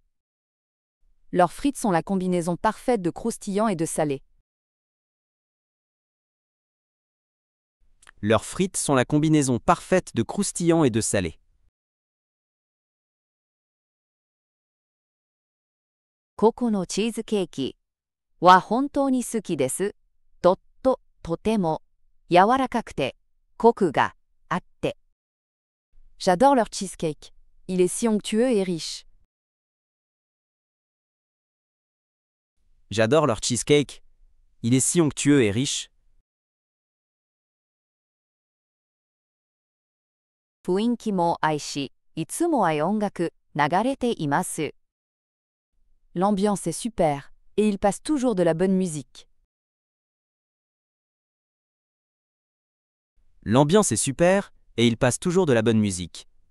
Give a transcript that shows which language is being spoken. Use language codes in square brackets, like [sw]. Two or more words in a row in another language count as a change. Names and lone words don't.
[fr] Leurs frites sont la combinaison parfaite de croustillant et de salé. Leurs frites sont la combinaison parfaite de croustillant et de salé. [ja] ここのチーズケーキは本当に好きです。とても柔らかくてコクがあって。 [fr] J'adore leur cheesecake. Il est si onctueux et riche. J'adore leur cheesecake. Il est si onctueux et riche. [ja] 雰囲気も愛し、いつも音楽流れています。 [fr] L'ambiance est super, et il passe toujours de la bonne musique. L'ambiance est super, et il passe toujours de la bonne musique.